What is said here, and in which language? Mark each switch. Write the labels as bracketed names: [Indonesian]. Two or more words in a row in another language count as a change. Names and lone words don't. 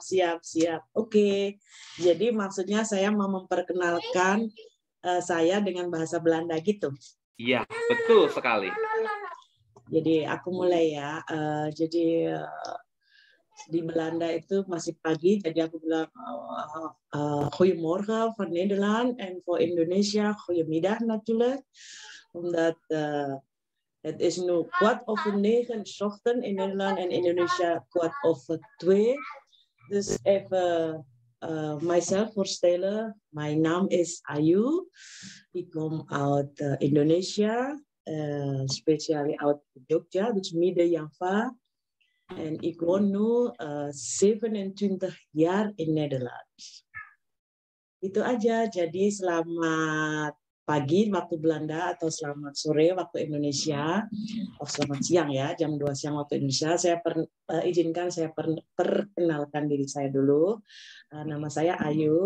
[Indonesian] Oke, jadi maksudnya saya mau memperkenalkan saya dengan bahasa Belanda gitu. Iya, betul sekali. Jadi aku mulai ya. Di Belanda itu masih pagi, jadi aku bilang [Dutch] goedemorgen van Nederland en voor Indonesia goedemiddag natuurlijk, omdat het is nu 8:45 ochtend in Nederland en Indonesia 2:15. Dus even myself voorstellen. Mijn naam is Ayu. Ik kom uit Indonesia, speciaal uit Jogja, dus Midden-Java. En ik woon nu 27 jaar in Nederland. [Indonesian] Itu aja. Jadi selamat pagi waktu Belanda atau selamat sore waktu Indonesia. Selamat siang ya, jam 2 siang waktu Indonesia. Saya izinkan saya perkenalkan diri saya dulu. Nama saya Ayu.